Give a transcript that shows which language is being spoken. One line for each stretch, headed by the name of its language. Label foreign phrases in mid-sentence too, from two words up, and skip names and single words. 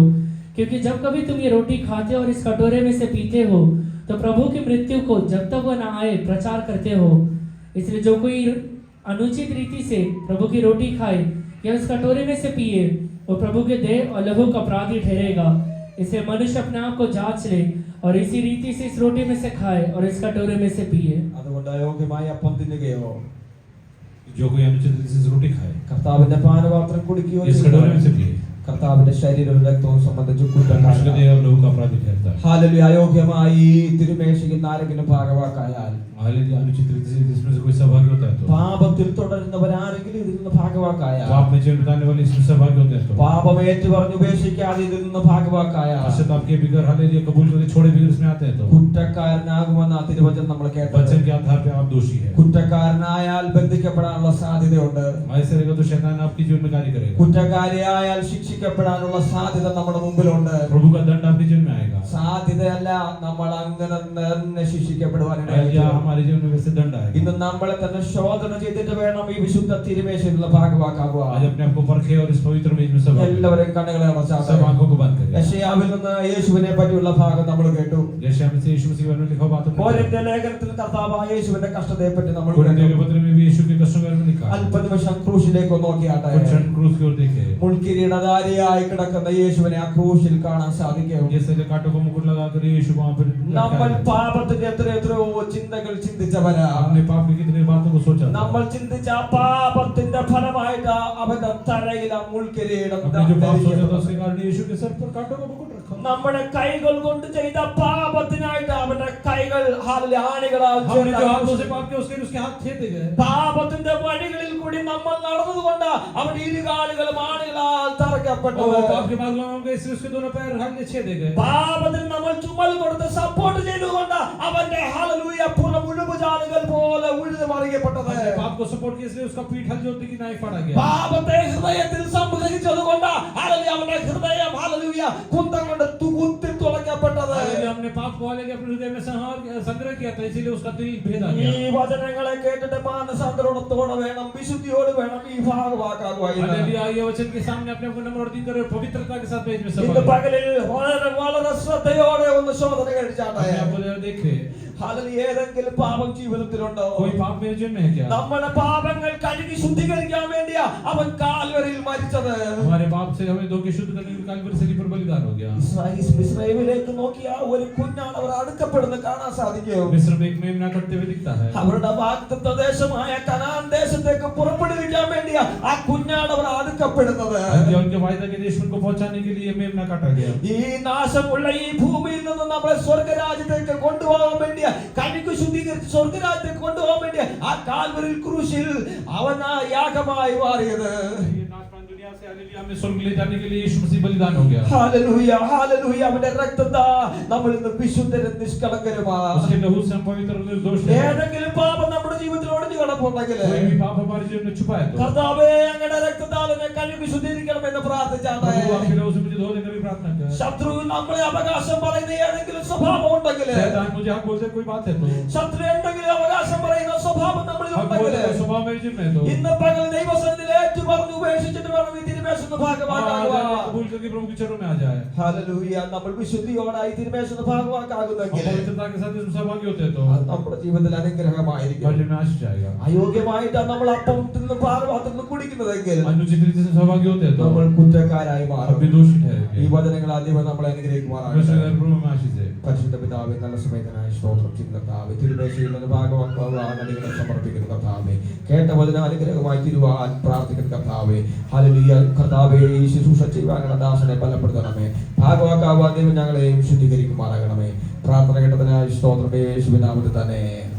Hindi: क्योंकि जब कभी तुम ये रोटी खाते हो और इस कटोरे में से पीते हो तो प्रभु की मृत्यु को जब तक वह न आए प्रचार करते हो। इसलिए जो कोई अनुचित रीति से प्रभु की रोटी खाए या उस कटोरे में से पिए, वो प्रभु के देह और लहू का अपराधी ठहरेगा। इसे मनुष्य अपने आप को जांच ले और इसी रीति से इस रोटी में से खाए और इस कटोरे में से पिए।
Malayalam: അതുകൊണ്ട് അയോഗ്യമായ അപ്പം തിന്നുകയോ
Hindi: जो कोई अनुचित रीति से रोटी खाए,
Malayalam: കർത്താവിന്റെ പാനപാത്രം കുടിക്കുകയോ
Hindi: इस कटोरे में से पिए,
Malayalam: കർത്താവിന്റെ ശരീരവും രക്തവും സംബന്ധിച്ച്
Hindi: उसके
Malayalam: കുറ്റക്കാരനാണ്.
Hindi: देह और लहू का अपराधी ठहरता है.
Malayalam: ഹല്ലേലൂയ. അയോഗ്യമായി തിരുമേശയിൽ ആരെങ്കിലും ഭാഗവാക്കായാൽ,
Hindi: हालेलुया. अनुचित रीति से इसमें से कोई सहभागी होता है तो,
Malayalam: പാപത്തിൽ തുടരുന്നവരാരെങ്കിലും ഇതിൽ നിന്ന് ഭാഗവാക്കായാൽ,
Hindi: पाप में जीवन बिताने वाले इसमें सहभागी होते हैं तो,
Malayalam: പാപം ഏറ്റുപറഞ്ഞ് ഉപേക്ഷിക്കാതെ ഇതിൽ നിന്ന് ഭാഗവാക്കായാൽ
Hindi: पश्चाताप के बिगर हालेलुया कबूल करके छोड़े बिगर इसमें आते हैं तो,
Malayalam: കുറ്റക്കാരനാകുമെന്ന ആ തിരുവചനം നമ്മൾ കേട്ടത്.
Hindi: वचन के आधार पे आप दोषी है.
Malayalam: കുറ്റക്കാരനായാൽ ബന്ധിക്കപ്പെടാനുള്ള സാധ്യതയുണ്ട്.
Hindi: ऐसे रहेगा तो शैतान आपके जीवन में कार्य करेगा.
Malayalam: കുറ്റക്കാരിയായാൽ ശിക്ഷിക്കപ്പെടാനുള്ള സാധ്യത നമ്മുടെ മുമ്പിലുണ്ട്.
Hindi: प्रभु का दंड आपके जीवन में आएगा.
Malayalam: സാധ്യതയല്ല, നമ്മൾ അങ്ങനെ തന്നെ ശിക്ഷിക്കപ്പെടുവാനിടയായി.
Hindi: हमारे जीवन में वैसे दंड आएगा.
Malayalam: ഇന്ന് നമ്മളെ തന്നെ ശോധന ചെയ്തിട്ട് വേണം ഈ വിശുദ്ധ തിരുമേശയിലുള്ള ഭാഗവാക്കാവുക.
Hindi: आज अपने आप को परखे और इस पवित्र मेज में सब
Malayalam: എല്ലാവരെയും കണ്ണുകളെ അടച്ചാട്ടെ.
Hindi: सब आंखों को बंद करें.
Malayalam: യെശയ്യാവിൽ നിന്ന് യേശുവിനെ പറ്റിയുള്ള ഭാഗം നമ്മൾ കേട്ടു.
Hindi: यशायाह में से यीशु मसीह के बारे में लिखा बात हमने
Malayalam: കോരിന്ത്യർ ലേഖനത്തിൽ കർത്താവായ യേശുവിന്റെ കഷ്ടതയെ പറ്റി നമ്മൾ
Hindi: कुरिन्थियों के
Malayalam: കേട്ടു.
Hindi: पत्र में भी यीशु के कष्टों के बारे में लिखा है.
Malayalam: അല്പനിമിഷം ക്രൂശിലേക്ക് നോക്കിയാട്ടെ.
Hindi: कुछ क्षण क्रूस की ओर देखे.
Malayalam: മുൾക്കിരീടധാരിയായി കിടക്കുന്ന യേശുവിനെ ആ ക്രൂശിൽ കാണാൻ സാധിക്കും.
Hindi: जैसे कांटों को मुकुट लगाकर यीशु वहां पर
Malayalam: നമ്മൾ പാപത്തിന്റെ എത്രയോ ചിന്തകൾ ചിന്തിച്ചവരാ.
Hindi: हमने पाप की कितनी बातों को सोचा.
Malayalam: നമ്മൾ ചിന്തിച്ച ആ പാപത്തിന്റെ ഫലമായിട്ട് അവന്റെ തലയിൽ ആ മുൾക്കിരീടം
Hindi: हमने जो पाप सोचा था उसके कारण यीशु के सर पर कांटों का मुकुट रखा.
Malayalam: നമ്മുടെ കൈകൾ കൊണ്ട് ചെയ്ത പാപത്തിനായിട്ട് അവന്റെ കൈകൾ ആണികളാൽ
Hindi: हमने जो हाथों से पाप किया उसके हाथ छेदे गए.
Malayalam: പാപത്തിന്റെ വഴികളിൽ കൂടി നമ്മൾ നടന്നതുകൊണ്ട് അവന്റെ ഇരുകാലുകളും ആണികളാൽ തറക്കപ്പെട്ടു.
Hindi: और पाप के मार्ग में हम गए इसलिए उसके दोनों पैर हल्के छेदे गए.
Malayalam: പാപത്തിന് നമ്മൾ ചുമൽ കൊടുത്ത് സപ്പോർട്ട് ചെയ്തുകൊണ്ട് അവന്റെ ഹല്ലേലൂയ പുറം ഉഴുവുചാലുകൾ പോലെ ഉഴുതു മറിയപ്പെട്ടത്.
Hindi: हमने पाप को सपोर्ट किया इसलिए उसका पीठ हल जोतने की नाई फाड़ा गया.
Malayalam: പാപത്തെ ഹൃദയത്തിൽ സംഗ്രഹിച്ചതുകൊണ്ട് ഹല്ലേലൂയ അവന്റെ ഹൃദയം ഹല്ലേലൂയ കുന്തം കൊണ്ട് കുത്തി തുളയ്ക്കപ്പെട്ടത്.
Hindi: हमने पाप को लेकर अपने हृदय में संग्रह किया था इसलिए उसका दिल भेदा
Malayalam: ഈ
Hindi: गया.
Malayalam: വചനങ്ങളെ കേട്ടിട്ട് മാനസാന്തരത്തോടെ വേണം വിശുദ്ധിയോട് വേണം ഈ ഭാഗവാക്കാകുവാൻ.
Hindi: हालेलुया. ये वचन के सामने अपने को नम्र और दिन करे पवित्रता के साथ भेज में सब
Malayalam: ഇന്ന് പകലിൽ വളരെ വളരെ ശ്രദ്ധയോടെ ഒന്ന് ശോധന കഴിച്ചാട്ടെ.
Hindi: अपने आप को देखे
Malayalam: ഹല്ലേലൂയ. ഏതെങ്കിലും പാപം ജീവിതത്തിലുണ്ടോ?
Hindi: कोई पाप मेरे जीवन में है क्या?
Malayalam: നമ്മുടെ പാപങ്ങൾ കഴുകി ശുദ്ധീകരിക്കാൻ വേണ്ടിയാ അവൻ കാൽവരിയിൽ മരിച്ചത്.
Hindi: हमारे पाप से हमें धो के शुद्ध करने के लिए कालवरी सली पर बलिदान हो गया.
Malayalam: ഇസ്രായേലിലേക്ക് നോക്കിയാ ഒരു കുഞ്ഞാണ് അവർ അടുക്കപ്പെടുന്ന കാണാൻ സാധിക്കും.
Hindi: मिस्र में एक मेमना करते हुए दिखता है.
Malayalam: അവരുടെ വാഗ്ദത്ത ദേശമായ കനാൻ ദേശത്തേക്ക് പുറപ്പെടുവിക്കാൻ വേണ്ടിയാ ആ കുഞ്ഞാണ് അവർ അടുക്കപ്പെടുന്നത്.
Hindi: उनके वायदा के देश को पहुंचाने के लिए मेमना काटा गया.
Malayalam: ഈ നാശമുള്ള ഈ ഭൂമിയിൽ നിന്ന് നമ്മളെ സ്വർഗരാജ്യത്തേക്ക് കൊണ്ടുപോകാൻ വേണ്ടി കഴുകി ശുദ്ധീകരിച്ച് സ്വർഗരാജ്യത്തേക്ക് കൊണ്ടുപോകാൻ വേണ്ടി ആ കാൽവരിൽ ക്രൂശിൽ അവൻ ആ യാഗമായി മാറിയത്.
Hindi: दुनिया से हालेलुया हमें स्वर्ग ले जाने के लिए यीशु मसीह बलिदान हो गया.
Malayalam: ഹല്ലേലൂയ ഹല്ലേലൂയ. അവന്റെ രക്തത്താ നമ്മൾ ഇന്ന് വിശുദ്ധരും നിഷ്കളങ്കരുമാണ്.
Hindi: उसके लहू से हम पवित्र और निर्दोष हैं.
Malayalam: ഏതെങ്കിലും പാപം നമ്മുടെ ജീവിതത്തിൽ ഒളിഞ്ഞു കിടപ്പുണ്ടെങ്കിൽ
Hindi: कोई भी पाप हमारे जीवन में छुपा है तो
Malayalam: കർത്താവേ അങ്ങയുടെ രക്തത്താൽ എന്നെ കഴുകി ശുദ്ധീകരിക്കണമെന്ന് പ്രാർത്ഥിച്ചാട്ടെ.
Hindi: प्रभु आपके लहू से मुझे धो देने की प्रार्थना कर.
Malayalam: ശത്രു നമ്മളെ അവകാശം പറയുന്ന ഏതെങ്കിലും സ്വഭാവം ഉണ്ടെങ്കിൽ
Hindi: शैतान मुझे हक बोलते कोई बात है तो
Malayalam: ശത്രു എന്തെങ്കിലും അവകാശം പറയുന്ന സ്വഭാവം നമ്മളിൽ
Hindi: हक
Malayalam: ഉണ്ടെങ്കിൽ
Hindi: बोलते स्वभाव मेरे जीवन में है तो
Malayalam: ഇന്ന് പകൽ ദൈവസന്നിധിയിൽ ഏറ്റുപറഞ്ഞ് ഉപേക്ഷിച്ചിട്ട് വേണം ഈ തിരുമേശയുടെ ഭാഗമാകാൻ.
Hindi: कबूल करके प्रभु के चरणों में आ जाए.
Malayalam: ഹല്ലേലൂയ. നമ്മൾ വിശുദ്ധിയോടെ ഈ തിരുമേശയുടെ ഭാഗമാകാകുന്നെങ്കിൽ
Hindi: पवित्रता के साथ इसमें सहभागी होते हैं तो
Malayalam: അത് നമ്മുടെ ജീവിതത്തിൽ അനുഗ്രഹമായിരിക്കും.
Hindi: जीवन में आशीष जाएगा.
Malayalam: അയോഗ്യമായിട്ടാണ് നമ്മൾ അപ്പം തിന്ന് ഭാഗത്ത് നിന്ന് കുടിക്കുന്നതെങ്കിൽ
Hindi: अनुचित रीति से सहभागी होते हैं तो
Malayalam: നമ്മൾ കുറ്റക്കാരായി
Hindi: अब
Malayalam: മാറും.
Hindi: भी दोषी
Malayalam: ഈ
Hindi: ठहरेंगे.
Malayalam: വചനങ്ങൾ ആദ്യം നമ്മളെ അനുഗ്രഹിക്കുമാറാകട്ടെ.
Hindi: प्रभु में आशीष है.
Malayalam: പരിശുദ്ധ പിതാവേ, നല്ല സമയത്തിനായി സ്തോത്രം ചെയ്യുന്ന കർത്താവേ, തിരുമേശയിൽ നിന്ന് ഭാഗവാക്കാവുവാൻ അടികളെ സമർപ്പിക്കുന്ന കർത്താവേ, കേട്ട വചനം അനുഗ്രഹമായി തീരുവാൻ പ്രാർത്ഥിക്കുന്ന കർത്താവേ, ഹല്ലേലൂയ. കർത്താവേ, ഈ ശുശ്രൂഷ ചെയ്യുവാനുള്ള ദാസനെ ബലപ്പെടുത്തണമേ. ഭാഗവാക്കാവുവാൻ ദൈവം ഞങ്ങളെയും ശുദ്ധീകരിക്കുമാറാകണമേ. പ്രാർത്ഥന കേട്ടതിനായി സ്തോത്രം യേശുവിൻ നാമത്തിൽ തന്നെ.